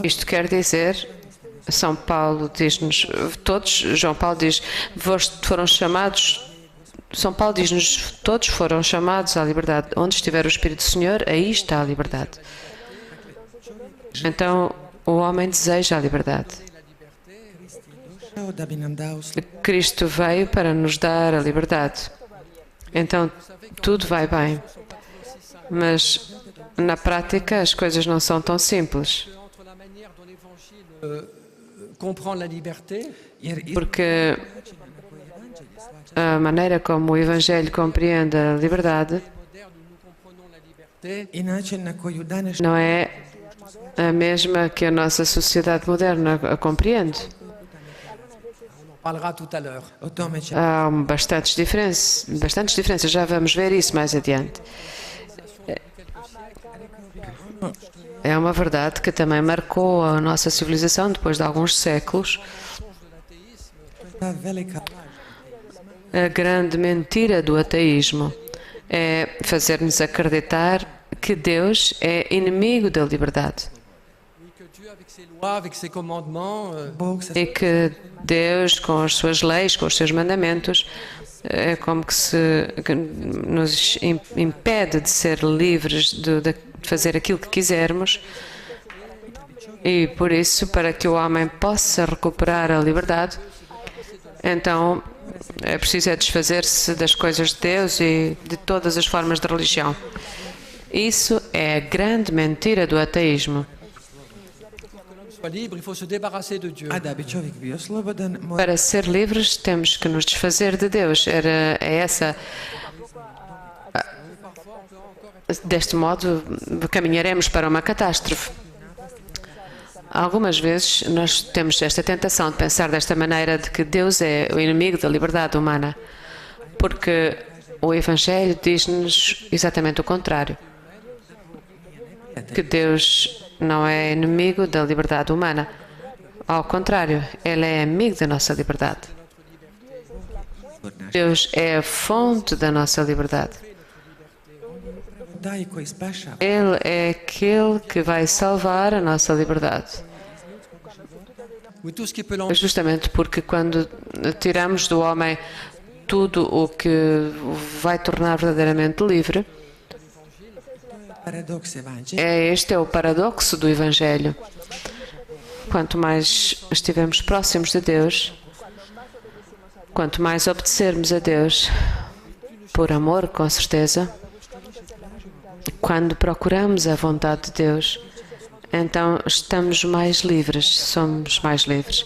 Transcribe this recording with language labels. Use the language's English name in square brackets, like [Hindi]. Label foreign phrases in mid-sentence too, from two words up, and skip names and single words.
[Portuguese] Isto quer dizer, São Paulo diz-nos, todos, João Paulo diz, vós foram chamados, São Paulo diz-nos, todos foram chamados à liberdade. Onde estiver o Espírito do Senhor, aí está a liberdade. Então, o homem deseja a liberdade. [Croatian] da bi nam dao [Portuguese] Cristo veio para nos dar a liberdade. Então, tudo vai bem. Mas, na prática, as coisas não são tão simples. [French] entre la manière dont l'Évangile comprend la liberté [Croatian] jer [Portuguese] Porque a maneira como o Evangelho compreende a liberdade [French] moderne où nous comprenons la liberté [Croatian] i način na koju danas [Portuguese] não é a mesma que a nossa sociedade moderna a compreende. [French] parlera tout à l'heure. [Croatian] o tome će [Portuguese] Há bastantes diferenças, já vamos ver isso mais adiante. É uma verdade que também marcou a nossa civilização depois de alguns séculos. [Croatian] ta velika [Portuguese] A grande mentira do ateísmo é fazer-nos acreditar que Deus é inimigo da liberdade [French] Oui, que Dieu, avec ses lois, avec ses commandements, [Croatian] Bog sa [Portuguese] e que Deus, com as suas leis, com os seus mandamentos, é como que nos impede de ser livres de fazer aquilo que quisermos. E por isso, para que o homem possa recuperar a liberdade, então é preciso desfazer-se das coisas de Deus e de todas as formas de religião. Isso é a grande mentira do ateísmo. [French] soit libre, il faut se débarrasser de Dieu. [Croatian] a da bi čovjek bio slobodan mora [Portuguese] Para ser livres, temos que nos desfazer de Deus. Deste modo, caminharemos para uma catástrofe. Algumas vezes nós temos esta tentação de pensar desta maneira, de que Deus é o inimigo da liberdade humana, porque o Evangelho diz-nos exatamente o contrário. Que Deus não é inimigo da liberdade humana. Ao contrário, Ele é amigo da nossa liberdade. Deus é a fonte da nossa liberdade. [Croatian] taj koji spašava. [Portuguese] Ele é aquele que vai salvar a nossa liberdade. [French] Oui, tout ce qui peut l'empêcher [Portuguese] Justamente porque quando tiramos do homem tudo o que vai tornar verdadeiramente livre, [Croatian] Paradoks evanđelja [Portuguese] este é o paradoxo do Evangelho. Quanto mais estivermos próximos de Deus, quanto mais obedecermos a Deus, por amor, com certeza, quando procuramos a vontade de Deus, então estamos mais livres, somos mais livres.